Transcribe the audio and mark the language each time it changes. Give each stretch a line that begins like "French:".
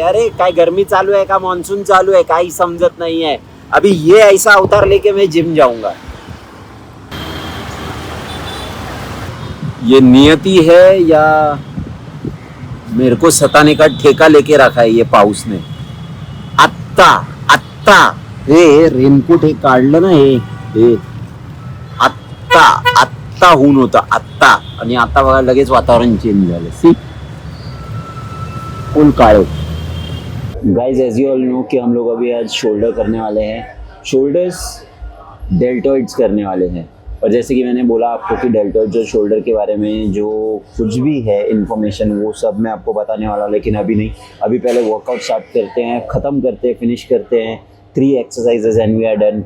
Hindi: अरे काय गर्मी चालू है का मॉनसून चालू है, काही समझत नहीं है। अभी ये ऐसा अवतार लेके मैं जिम जाऊंगा। ये नियति है या मेरे को सताने का ठेका लेके रखा है ये पाऊस ने?
Marathi: आत्ता आत्ता हे रेनकोट हे काढलं ना, हे आत्ता आत्ता ऊन होता आत्ता, आणि आता बघा लगेच वातावरण चेंज झालं। सी फुल काळो।
English: guys as you all know
Hindi: कि हम लोग अभी आज शोल्डर करने वाले हैं, शोल्डर्स डेल्टॉइड्स करने वाले हैं। और जैसे कि मैंने बोला आपको कि डेल्टॉइड्स और शोल्डर के बारे में जो कुछ भी है इन्फॉर्मेशन, वो सब मैं आपको बताने वाला हूँ। लेकिन अभी नहीं, अभी पहले वर्कआउट स्टार्ट करते हैं, ख़त्म करते हैं, फिनिश करते हैं 3 exercises
English: And we are done.